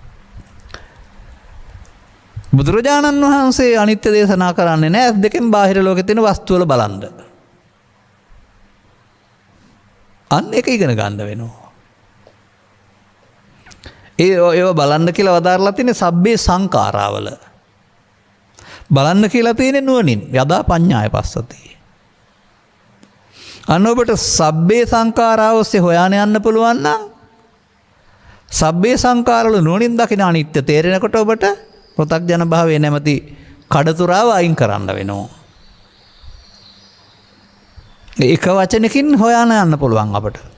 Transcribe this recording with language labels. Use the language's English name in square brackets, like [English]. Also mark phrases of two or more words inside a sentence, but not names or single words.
[Sinhala] බුදුරජාණන් වහන්සේ අනිත්‍ය දේශනා කරන්නේ නෑ ඇස් දෙකෙන් බාහිර ලෝකේ තියෙන වස්තු වල බලන්න. අන්න ඒක ඉගෙන ගන්න වෙනවා. ඒව බලන්න කියලා වදාරලා තියෙන්නේ [Pali] සබ්බේ සංඛාරාවල. [Sinhala] බලන්න කියලා තියෙන්නේ නුවණින්. [Pali] යදා පඤ්ඤාය පස්සති. [Sinhala] අන්න ඔබට [Pali] සබ්බේ සංඛාරාව [Sinhala] ඔස්සේ හොයාන යන්න පුළුවන් නම් [Pali] සබ්බේ සංඛාරවල [Sinhala] නුවණින් දකින අනිත්‍ය තේරෙනකොට ඔබට පෘථග්ජන භාවයේ නැමැති කඩතුරාව අයින් කරන්න වෙනවා. එක වචනකින් හොයාන යන්න පුළුවන් අපට.